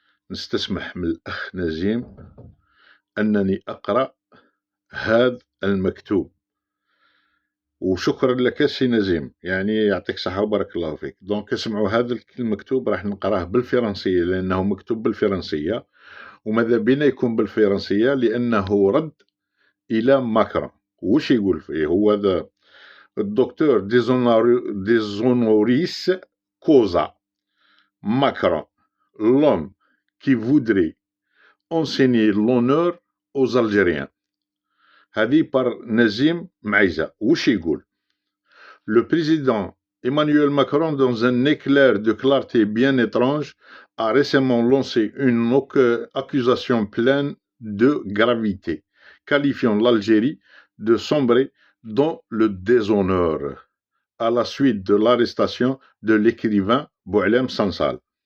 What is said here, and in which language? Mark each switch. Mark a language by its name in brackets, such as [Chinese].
[Arabic] نستسمح من الأخ نزيم أنني أقرأ هذا المكتوب، وشكرا لك سي نزيم، يعني يعطيك الصحة وبارك الله فيك. دونك اسمعوا هذا المكتوب، راح نقراه بالفرنسية لأنه مكتوب بالفرنسية، وماذا بينا يكون بالفرنسية لأنه رد إلى ماكرون. وش يقول فيه هو هذا الدكتور ديزونوريس كوزا [French] Macron, l'homme qui voudrait enseigner l'honneur aux Algériens. [Arabic] هذه par نزيم معيزة. وش يقول؟ [French] Le président Emmanuel Macron, dans un éclair de clarté bien étrange, a récemment lancé une accusation pleine de gravité, qualifiant l'Algérie de sombrer dans le déshonneur à la suite de l'arrestation de l'écrivain Boualem Sansal.